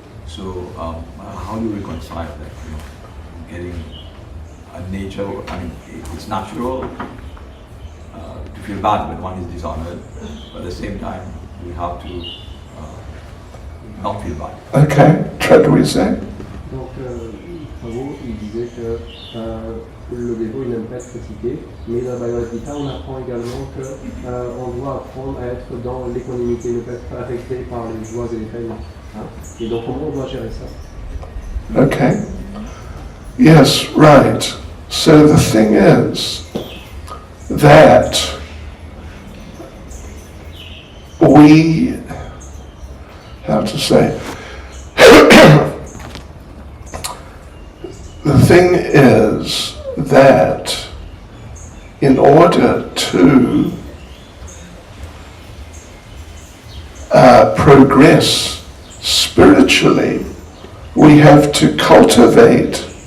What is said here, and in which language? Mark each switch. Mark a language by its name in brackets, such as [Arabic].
[English] So how do you reconcile that? Getting a nature. I mean, it's natural to feel bad when one is dishonored, but at the same time we have to not feel bad. [French] Okay, traduisez. Donc, Prabhu, il disait que le dévot, il n'aime pas être critiqué, mais dans la Bhagavad Gita, on apprend également qu'on doit apprendre à être dans l'équanimité, ne pas être affecté par les joies et les peines. Hein? Et donc, comment on doit gérer ça? [English] Okay. Yes, right. So the thing is that we, how to say, the thing is that in order to progress spiritually, we have to cultivate.